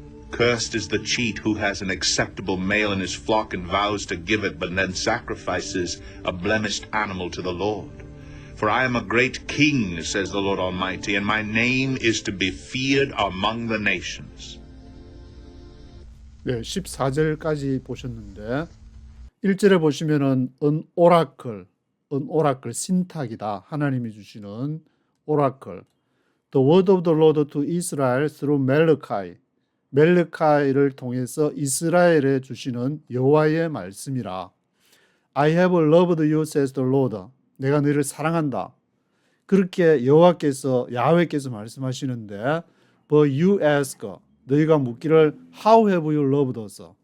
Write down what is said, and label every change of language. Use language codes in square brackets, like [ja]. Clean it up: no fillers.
[en] Cursed is the cheat who has an acceptable male in his flock and vows to give it, but then sacrifices a blemished animal to the Lord. For For I am a great king, says the Lord Almighty, and my name is to be feared among the nations. [ko] 네, 14절까지 보셨는데 1절에 보시면은 an oracle 신탁이다. 하나님이 주시는 오라클. [en] The word of the Lord to Israel through Malachi. [ko] 멜르카이를 통해서 이스라엘에 주시는 여호와의 말씀이라. [en] I have loved you, says the Lord. [ko] 내가 너희를 사랑한다. 그렇게 야훼께서 말씀하시는데, [en] but you ask, [ko] 너희가 묻기를 [en] how have you loved us?